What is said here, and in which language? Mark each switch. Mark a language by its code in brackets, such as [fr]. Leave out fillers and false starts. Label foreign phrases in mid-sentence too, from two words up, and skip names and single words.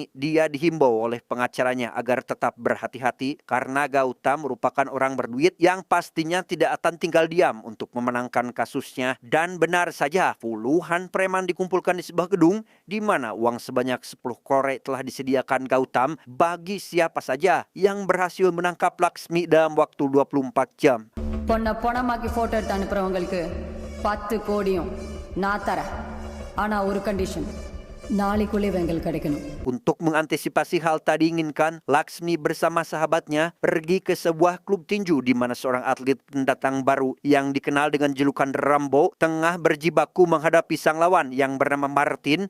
[id] Dia dihimbau oleh pengacaranya agar tetap berhati-hati karena Gautam merupakan orang berduit yang pastinya tidak akan tinggal diam untuk memenangkan kasusnya. Dan benar saja, puluhan preman dikumpulkan di sebuah gedung di mana uang sebanyak 10 korek telah disediakan Gautam bagi siapa saja yang berhasil menangkap Laksmi dalam waktu 24 jam. [ta] பொண்ணமாக்கி போட்டோ எடுத்து அனுப்புறவங்களுக்கு 10 கோடியும் நான் தரேன். ஆனா ஒரு கண்டிஷன், நாளைக்குள்ளே வெங்கல் கிடைக்கணும். [id] Untuk mengantisipasi hal tak diinginkan, Laksmi bersama sahabatnya pergi ke sebuah klub tinju di mana seorang atlet pendatang baru yang dikenal dengan julukan Rambo tengah berjibaku menghadapi sang lawan yang bernama Martin.